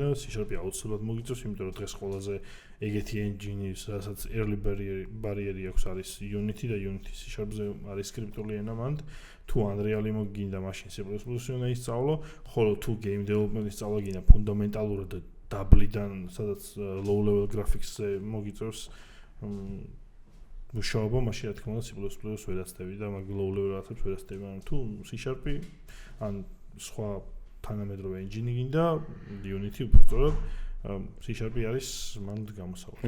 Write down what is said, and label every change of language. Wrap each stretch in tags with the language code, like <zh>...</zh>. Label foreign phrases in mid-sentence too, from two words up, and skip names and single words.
<ka>C# აუცილებლად მოგიწევს, იმიტომ რომ დღეს ყველაზე ეგეთი engine-ი, რასაც</ka> <en>early barrier-ი</en> <ka>აქვს არის Unity და Unity C#-ზე არის სკრიპტული ენა მანდ, თუ Unreal-ი მოგინდა, მაშინ C++-ი უნდა ისწავლო, ხოლო თუ</ka> <en>game development-ის</en> <ka>სწავლა გინდა ფუნდამენტალურად დაბლიდან, სადაც</ka> <en>low level graphics-ზე</en> <ka>მოგიწევს მუშაობა, მაშინ რა თქმა უნდა C++-ს ვერაცდები და მაგ</ka> <en>low level</en> <ka>რაღაცებს ვერაცდები, ანუ თუ C# ან სხვა თანამედროვე engine გინდა Unity უბრალოდ C# არის მან გამოსავალი.</ka>